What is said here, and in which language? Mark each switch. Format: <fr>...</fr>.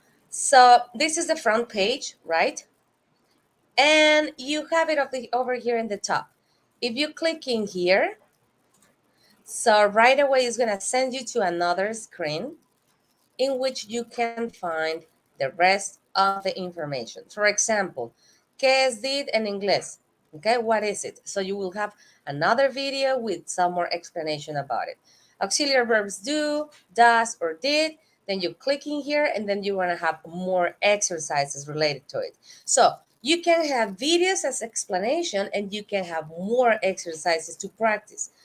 <en>So this is the front page, right? And you have it over here in the top. If you click in here, so right away it's going to send you to another screen in which you can find the rest of the information.</en> <es>For example, ¿qué es did en inglés?</es> <en>Okay, what is it? So you will have another video with some more explanation about it. Auxiliary verbs do, does, or did. Then you click in here, and then you want to have more exercises related to it. So you can have videos as explanation, and you can have more exercises to practice.</en>